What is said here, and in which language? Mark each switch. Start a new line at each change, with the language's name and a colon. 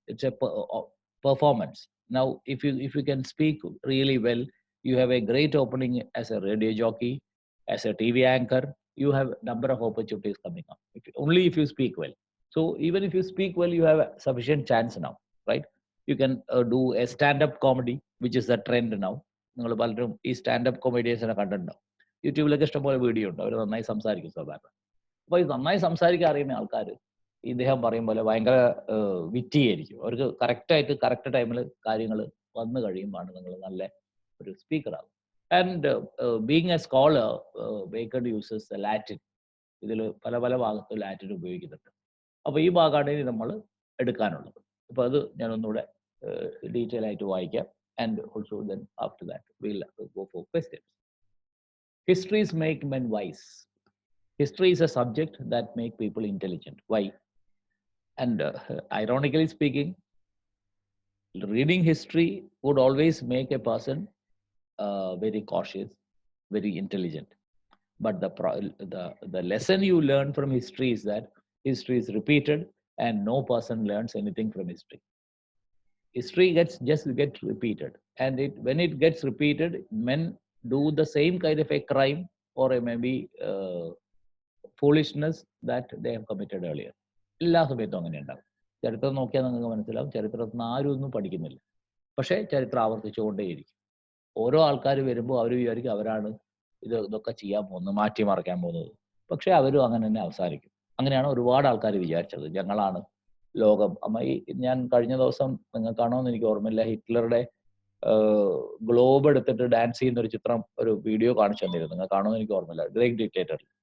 English: It's a performance. Now, if you can speak really well, you have a great opening as a radio jockey, as a TV anchor. You have a number of opportunities coming up, only if you speak well. So even if you speak well, you have a sufficient chance now, right? You can do a stand-up comedy, which is the trend now.
Malayalam: നിങ്ങൾ പലരും ഈ standup കൊമേഡിയൻസിനെ കണ്ടിട്ടുണ്ടാവും. യൂട്യൂബിലൊക്കെ ഇഷ്ടംപോലെ video ഉണ്ട്. അവർ നന്നായി സംസാരിക്കും സാധാരണ. അപ്പോൾ ഈ നന്നായി സംസാരിക്കാൻ അറിയുന്ന ആൾക്കാർ ഇദ്ദേഹം പറയും പോലെ ഭയങ്കര വിറ്റിയായിരിക്കും. അവർക്ക് കറക്റ്റായിട്ട് കറക്റ്റ് ടൈമിൽ കാര്യങ്ങൾ വന്നു കഴിയുമ്പോഴാണ് നിങ്ങൾ നല്ല ഒരു സ്പീക്കറാകും.
English: And being a scholar, Bacon uses Latin.
Malayalam: ഇതിൽ പല പല ഭാഗത്ത് ലാറ്റിൻ ഉപയോഗിക്കുന്നുണ്ട്. അപ്പോൾ ഈ ഭാഗമാണ് ഇനി നമ്മൾ എടുക്കാനുള്ളത്. അപ്പോൾ അത് ഞാനൊന്നുകൂടെ ഡീറ്റെയിൽ ആയിട്ട് വായിക്കാം.
English: And also then after that, we'll go for questions. Histories make men wise. History is a subject that make people intelligent. Why? And ironically speaking, reading history would always make a person very cautious, very intelligent. But the lesson you learn from history is that history is repeated, and no person learns anything from history. History gets repeated, and when it gets repeated, men do the same kind of a crime or a maybe foolishness that they have committed earlier.
Malayalam: എല്ലാ സമയത്തും അങ്ങനെ ഉണ്ടാവും. ചരിത്രം നോക്കിയാൽ നിങ്ങൾക്ക് മനസ്സിലാവും, ചരിത്രത്തിന് ആരും ഒന്നും പഠിക്കുന്നില്ല, പക്ഷേ ചരിത്രം ആവർത്തിച്ചുകൊണ്ടേയിരിക്കും. ഓരോ ആൾക്കാർ വരുമ്പോൾ അവർ വിചാരിക്കും അവരാണ് ഇതൊക്കെ ചെയ്യാൻ പോകുന്നത്, മാറ്റിമറിക്കാൻ പോകുന്നത്. പക്ഷേ അവരും അങ്ങനെ തന്നെ അവസാനിക്കും. അങ്ങനെയാണ് ഒരുപാട് ആൾക്കാർ വിചാരിച്ചത്. ഞങ്ങളാണ് ലോകം. ഞാൻ കഴിഞ്ഞ ദിവസം നിങ്ങൾക്കാണോ എന്ന് എനിക്ക് ഓർമ്മയില്ല, ഹിറ്റ്ലറുടെ ഗ്ലോബ് എടുത്തിട്ട് ഡാൻസ് ചെയ്യുന്ന ഒരു ചിത്രം, ഒരു വീഡിയോ കാണിച്ചു തന്നിരുന്നു. നിങ്ങൾക്കാണോ എന്ന് എനിക്ക് ഓർമ്മയില്ല. Great dictator.